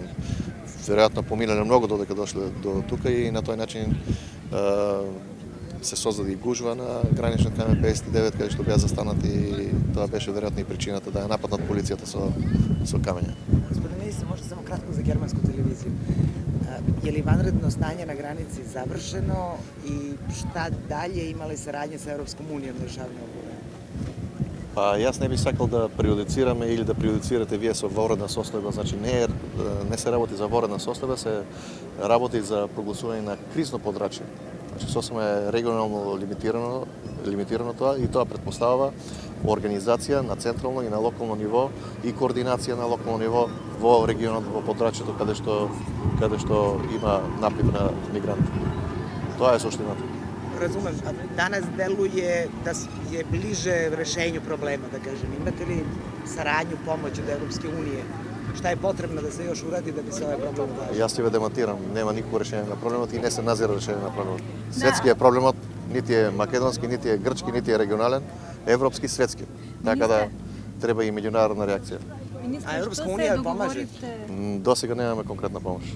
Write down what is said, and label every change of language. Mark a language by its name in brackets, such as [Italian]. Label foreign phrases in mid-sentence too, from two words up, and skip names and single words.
[Macedonian] Веројатно поминале многу додека дошле до тука и на тој начин се создаде и гужва на граничниот камен 59 каде што беа застанати и тоа беше веројатно и причината да ја нападнат полицијата со камења. [Serbian] Господин министр, може само кратко за германску телевизија. Je li vanredno stanje na granici završeno i šta dalje, ima li saradnje sa Evropskom unijom na rešavanju ovog problema? [Macedonian] Па јас не би сакал да преюдицираме или да преюдицирате вие со воредна состојба, не се работи за воредна состојба, се работи за прогласување на кризно подрачје. Сосема е регионално лимитирано тоа и тоа претпоставува организација на централно и на локално ниво и координација на локално ниво во регионот, во подрачјето каде што има наплив на мигранти. Тоа е суштината. [Serbian] Razumem, a danas deluje da je bliže rešenju problema, da kažem. Imate li saradnju, pomoć od Evropske unije? Šta je potrebno da se još uradi da bi se ovaj problem ublažio? [Macedonian] Јас ќе ве демонтирам, нема никакво решение на проблемот и не се назира решение на проблемот. Светски е проблемот, нити е македонски, нити е грчки, нити е регионален, европски, светски. Така да треба и меѓународна реакција. [Serbian] A Evropska unija pomaže? [Macedonian] До сега немаме конкретна помош.